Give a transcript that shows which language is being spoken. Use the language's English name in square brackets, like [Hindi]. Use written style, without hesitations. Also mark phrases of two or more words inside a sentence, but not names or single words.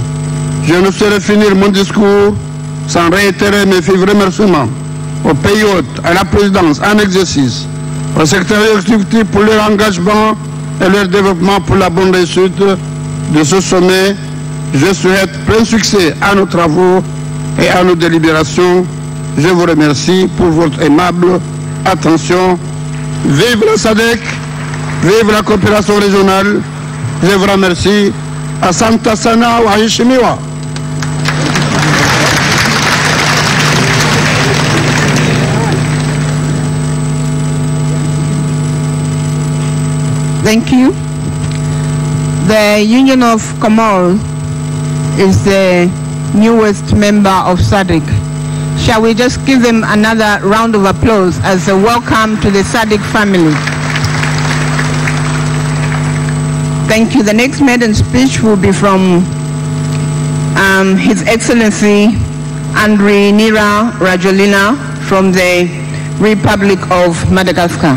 [French] Je ne saurais finir mon discours sans réitérer mes vifs remerciements aux pays hôtes, à la présidence en exercice, au secrétaire exécutif pour leur engagement et leur développement pour la bonne réussite de ce sommet. Je souhaite plein succès à nos travaux et à nos délibérations. Je vous remercie pour votre aimable attention. Vive la SADC, vive la coopération régionale. Je vous remercie. [Swahili] Asante sana waheshimiwa. [English] Thank you. The Union of Comoros is the newest member of SADC. Shall we just give them another round of applause as a welcome to the SADC family? Thank you. The next maiden speech will be from His Excellency Andre Nira Rajolina from the Republic of Madagascar.